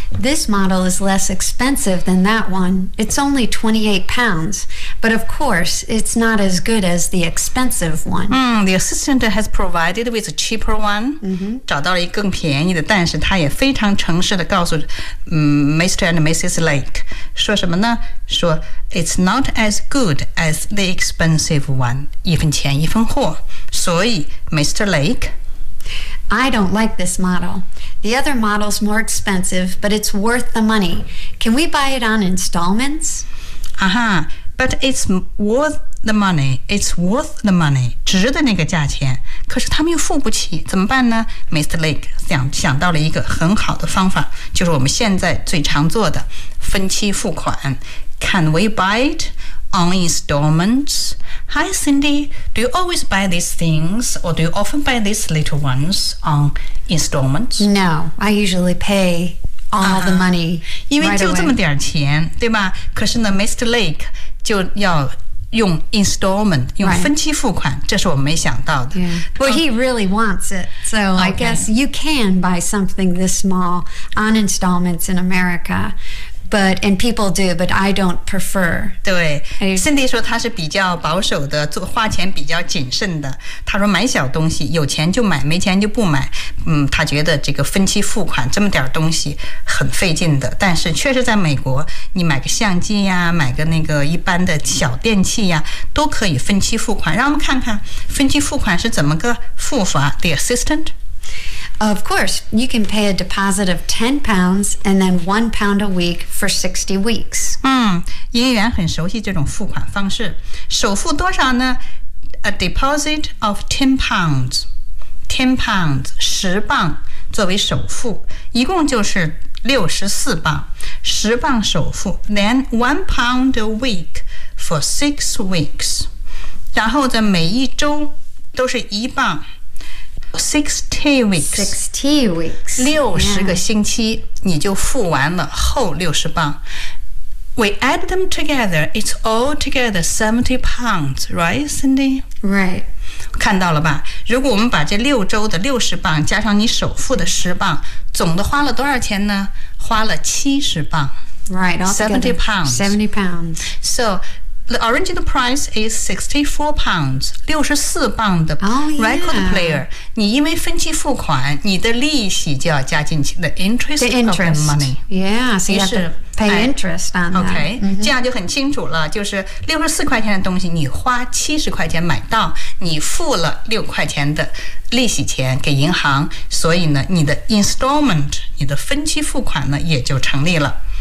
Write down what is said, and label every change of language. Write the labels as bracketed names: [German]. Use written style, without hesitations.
[English] This model is less expensive than that one. It's only £28, but of course it's not as good as the expensive one. The assistant has provided with a cheaper one,、 mm-hmm. [Chinese] 找到了一个更便宜的，但是他也非常诚实地告诉、Mr. and Mrs. Lake, 说什么呢？说 [English] It's not as good as the expensive one. [Chinese] 一分钱一分货。所以 Mr. Lake? [English] I don't like this model. The other model's more expensive, but it's worth the money. Can we buy it on installments? Uh-huh. But it's worth the money. It's worth the money. [Chinese] 值得那个价钱。可是他们又付不起。怎么办呢？Mr. Lake 想到了一个很好的方法，就是我们现在最常做的分期付款。 [English] Can we buy it on installments? Hi, Cindy. Do you always buy these things, or do you often buy these little ones on installments? No, I usually pay all the money. [Chinese] 因为就这么点钱，对吧？可是呢 ，Mr. Lake 就要用 installment， 用分期付款， [English] right. [Chinese] 这是我没想到的。 [English] Yeah. Well, he really wants it, so、 okay. I guess you can buy something this small on installments in America. But, and people do, but I don't prefer. [Chinese] 对 ,Cindy 说他是比较保守的，做花钱比较谨慎的。他说买小东西，有钱就买，没钱就不买。他觉得这个分期付款这么点东西很费劲的。但是确实在美国，你买个相机呀，买个那个一般的小电器呀，都可以分期付款。让我们看看分期付款是怎么个付法 , [English] the assistant? Of course, you can pay a deposit of £10 and then £1 a week for 60 weeks. [Chinese] 营业员很熟悉这种付款方式。首付多少呢？ [English] A deposit of £10. [Chinese] £10, 10磅作为首付。一共就是64磅。 10磅首付。 [English] Then £1 a week for 6 weeks. [Chinese] 然后在每一周都是一磅。 [English] 60 weeks [Chinese] 60个星期、 [English] yeah. [Chinese] 你就付完了后60磅 [English] We add them together It's all together £70 Right, Cindy? Right [Chinese] 看到了吧如果我们把这六周的60磅加上你首付的10磅总的花了多少钱呢花了70磅 [English] Right, £70 So The original price is £64, [Chinese] 64磅的 [English] record player. [Chinese] 你因为分期付款，你的利息就要加进去 [English] the interest of the money. Yeah, so you have to pay interest on that. Okay,、mm-hmm. [Chinese] 这样就很清楚了，就是64块钱的东西你花70块钱买到，你付了6块钱的利息钱给银行，所以呢，你的 installment, 你的分期付款呢，也就成立了。